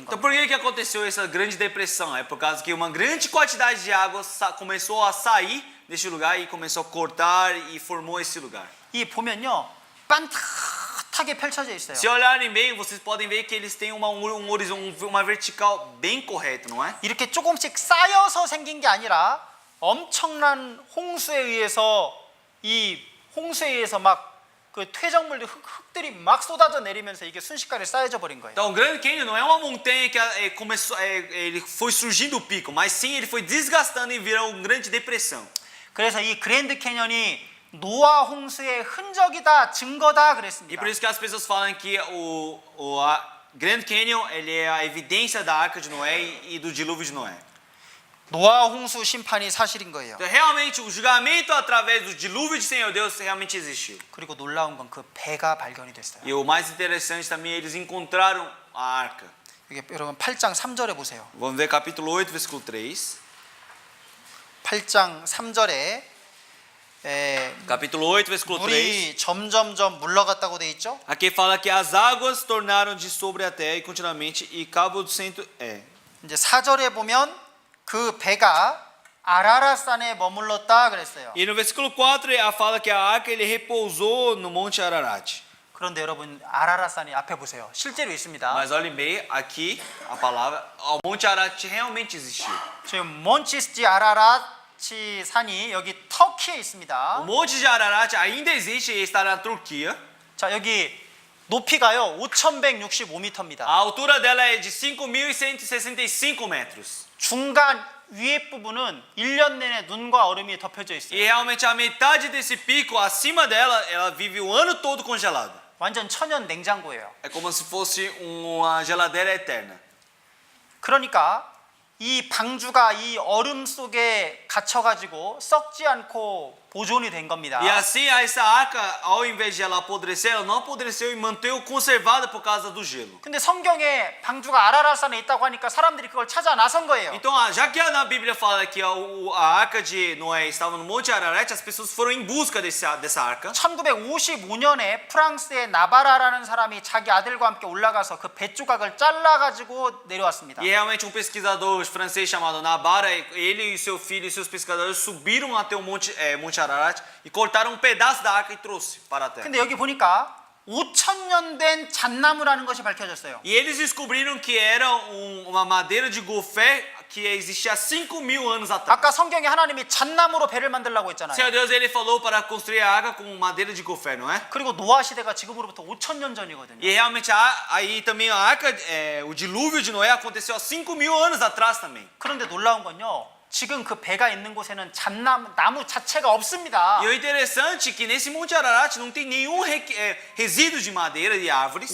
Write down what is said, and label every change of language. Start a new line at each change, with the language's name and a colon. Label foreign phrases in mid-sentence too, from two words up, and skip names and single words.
Portuguese: Então
Korean: 겁니다.
Portuguese: por que aconteceu essa grande depressão? É por causa que uma grande quantidade de água começou a sair deste lugar e começou a cortar e formou esse lugar.
Korean: 이 보면요, 반듯하게 펼쳐져 있어요.
Portuguese: Se olharem bem, vocês podem ver que eles têm um horizonte, uma vertical bem correta, não é?
Korean: 이렇게 조금씩 쌓여서 생긴 게 아니라 엄청난 홍수에 의해서 이 홍수에 의해서 막 그 퇴적물들 흙들이 막 쏟아져 내리면서 이게 순식간에 쌓여져 버린 거예요.
Portuguese: Então o Grande Canyon não é uma montanha que começou, ele foi surgindo o pico, mas sim ele foi desgastando e virou uma grande depressão.
Korean: 그래서 이 그랜드 캐년이 노아 홍수의 흔적이다, 증거다
Portuguese: E
Korean: 그랬습니다.
Portuguese: por isso que as pessoas falam que a Grand Canyon ele é a evidência da Arca de Noé e do dilúvio de Noé.
Korean: 노아 홍수 심판이 사실인 거예요.
Portuguese: Então realmente o julgamento através do dilúvio de Senhor Deus realmente existiu.
Korean: 그리고 놀라운 건 그 배가 발견이 됐어요.
Portuguese: E o mais interessante também eles encontraram a arca.
Korean: 이게 여러분 8장 3절에 보세요.
Portuguese: Vamos ver capítulo 8, versículo 3.
Korean: 8장 3절에
Portuguese: Capítulo 8, versículo 3.
Korean: 물이 점점점 물러갔다고 돼 있죠?
Portuguese: Aqui fala que as águas tornaram de sobre a terra e continuamente e cabo do centro
Korean: 이제 4절에 보면 그 배가 아라라산에 머물렀다 그랬어요.
Portuguese: E no versículo 4 fala que a arca ele repousou no monte Ararat.
Korean: 그런데 여러분 아라라산이 앞에 보세요. 실제로 있습니다.
Portuguese: Mas olhem bem, aqui a palavra, o monte Ararat realmente existiu.
Korean: 지금 몬치스지 아라라치 산이 여기 터키에
Portuguese: O
Korean: 있습니다.
Portuguese: monte de Ararat ainda existe e está na Turquia.
Korean: 자, 여기 높이가요 5,165m입니다.
Portuguese: A altura dela é de 5.165 metros.
Korean: 중간 위에 부분은 1년 내내 눈과 얼음이 덮여져
Portuguese: E
Korean: 있어요.
Portuguese: realmente a metade desse pico acima dela, ela vive o ano todo congelada.
Korean: 완전 천연 냉장고예요.
Portuguese: É como se fosse uma geladeira eterna.
Korean: 그러니까 이 방주가 이 얼음 속에 갇혀가지고 썩지 않고 보존이 된 겁니다.
Portuguese: E assim, essa arca, ao invés de ela apodrecer, ela não apodreceu e manteve conservada por causa do gelo.
Korean: 근데 성경에 방주가 아라라산에 있다고 하니까 사람들이 그걸 찾아 나선 거예요.
Portuguese: Então, já que na Bíblia fala que a arca de Noé estava no Monte Ararat, as pessoas foram em busca dessa arca.
Korean: 1955년에 프랑스의 나바라라는 사람이 자기 아들과 함께 올라가서 그 배 조각을 잘라가지고 내려왔습니다.
Portuguese: E realmente um pesquisador francês chamado Nabara, ele e seu filho e seus pesquisadores subiram até o Monte Ararat e cortaram um pedaço da arca e trouxe para a terra.
Korean: 근데 여기 보니까 5,000년 된 잣나무라는 것이 밝혀졌어요.
Portuguese: E eles descobriram que era uma madeira de gofé que existia há 5.000 anos atrás.
Korean: 아까 성경에 하나님이 잣나무로 배를 만들라고 했잖아요.
Portuguese: Senhor Deus, ele falou para construir a arca com madeira de gofé, não é?
Korean: 그리고 노아 시대가 지금으로부터 5,000년 전이거든요.
Portuguese: E realmente aí também a arca, o dilúvio de Noé aconteceu há 5.000 anos atrás também.
Korean: 그런데 놀라운 건요. 지금 그 배가 있는 곳에는 나무 자체가 없습니다.
Portuguese: E o interessante é que nesse Monte Ararat não tem nenhum resíduo de madeira e árvores.